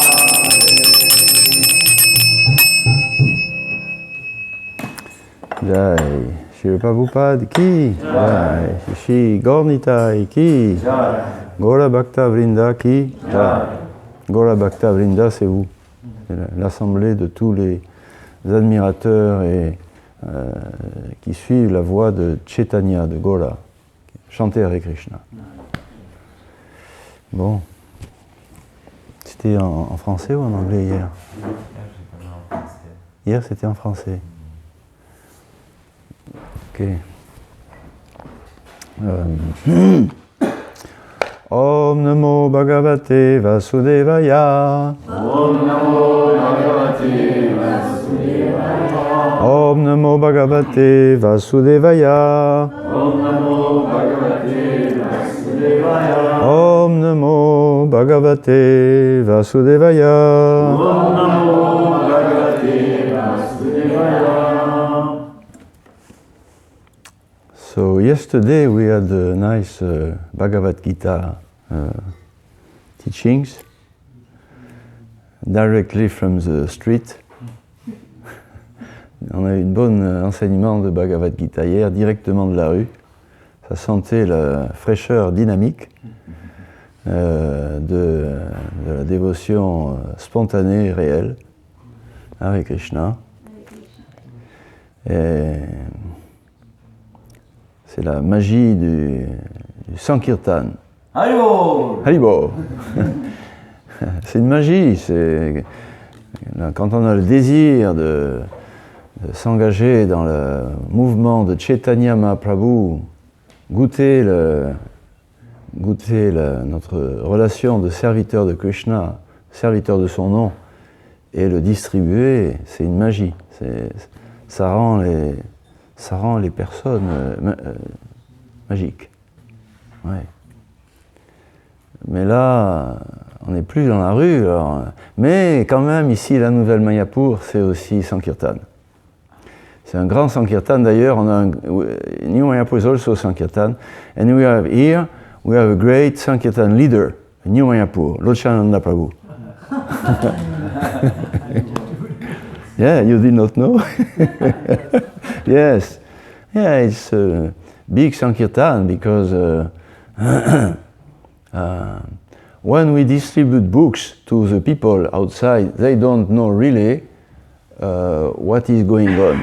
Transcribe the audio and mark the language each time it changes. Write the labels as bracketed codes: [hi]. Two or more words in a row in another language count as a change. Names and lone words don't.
[hi] जय श्री प्रभुपाद की जय, श्री गौर-निताई की जय, गौर भक्त वृन्द की जय. [fr] Gaura Bhakta Vrinda, c'est vous, c'est l'assemblée de tous les admirateurs et qui suivent la voie de Chaitanya, de Gaura. Chantez Hare Krishna. Bon, c'était en français ou en anglais hier? Hier c'était en français. Ok. [sa] ॐ नमो भगवते वासुदेवाय. ॐ नमो भगवते वासुदेवाय. ॐ नमो भगवते वासुदेवाय. ॐ नमो भगवते वासुदेवाय. ॐ नमो भगवते वासुदेवाय. ॐ नमो भगवते वासुदेवाय. [en] So yesterday we had a nice Bhagavad Gita teachings directly from the street. [fr] On a eu un bon enseignement de Bhagavad Gita hier, directement de la rue. Ça sentait la fraîcheur dynamique de la dévotion spontanée et réelle avec Krishna. Et c'est la magie du Sankirtan. Haribol. Haribol. C'est une magie. Quand on a le désir de s'engager dans le mouvement de Chaitanya Mahaprabhu, goûter notre relation de serviteur de Krishna, serviteur de son nom, et le distribuer, c'est une magie. Ça rend les personnes magiques. Ouais. Mais là, on n'est plus dans la rue. Alors, mais quand même, ici, la nouvelle Mayapur, c'est aussi Sankirtan. C'est un grand Sankirtan. D'ailleurs, on a [en] New Mayapur is also Sankirtan. And we have a great Sankirtan leader, New Mayapur, Lochananda Prabhu. Yeah, you did not know? Yes. Yeah, it's a big Sankirtan because when we distribute books to the people outside, they don't know really what is going on.